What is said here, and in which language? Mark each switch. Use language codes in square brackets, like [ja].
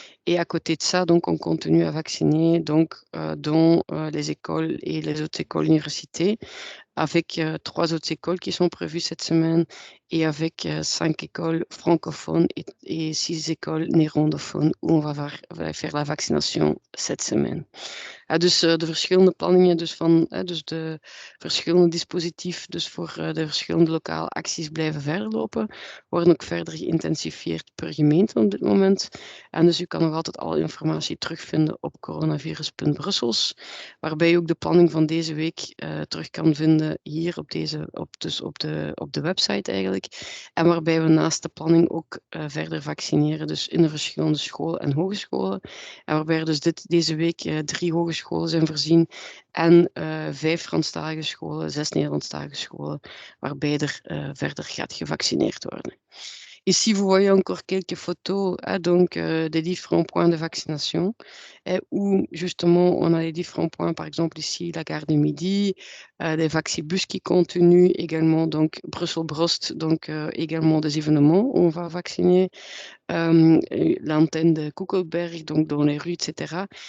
[fr] Et à côté de ça, donc on continue à vacciner donc dans les écoles et les autres écoles universités, avec 3 autres écoles qui sont prévues cette semaine et avec 5 écoles francophones et 6 écoles néerlandophones où on va faire la vaccination cette semaine. [nl] Dus de verschillende planningen dus dus de verschillende dispositief dus voor de verschillende lokale acties blijven verder lopen, worden ook verder geïntensifieerd per gemeente op dit moment. En dus u kan nog altijd alle informatie terugvinden op coronavirus.brussels, waarbij u ook de planning van deze week terug kan vinden hier op de website eigenlijk. En waarbij we naast de planning ook verder vaccineren, dus in de verschillende scholen en hogescholen. En waarbij er dus deze week 3 hogescholen zijn voorzien en 5 Franstalige scholen, 6 Nederlandstalige scholen, waarbij er verder gaat gevaccineerd worden. [fr] Ici, vous voyez encore quelques photos donc, des différents points de vaccination où justement on a les différents points, par exemple ici la gare du Midi, les vaccibus qui continuent également, donc Brussels-Brost, donc également des événements où on va vacciner, l'antenne de Kuckelberg, donc dans les rues, etc.